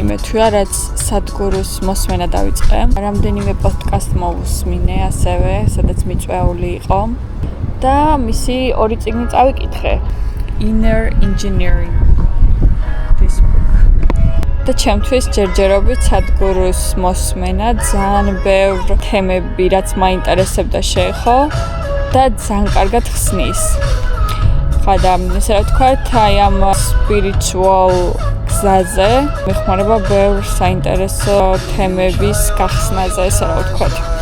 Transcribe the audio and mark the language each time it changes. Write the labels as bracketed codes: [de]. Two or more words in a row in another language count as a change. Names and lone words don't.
[ka] ჩვია რაც სადგუროს მოსმენა დავიწყე. რამდენიმე პოდკასტ მოვუსმინე ასევე, სადაც მიწვეული იყო და მისი ორი წიგნი წავიკითხე. [en] Inner Engineering. This book. [ka] და ჩემთვის ჯერჯერობით სადგუროს მოსმენა ძალიან ბევრ თემები, რაც მაინტერესებდა შეეხო და ძალიან კარგად ხსნის. ხადა, ესე რა ვთქვათ, აი ამ spiritual გზაზე მეხმარება ბევრ საინტერესო თემების გახსნაზე, ესე რა ვთქვათ.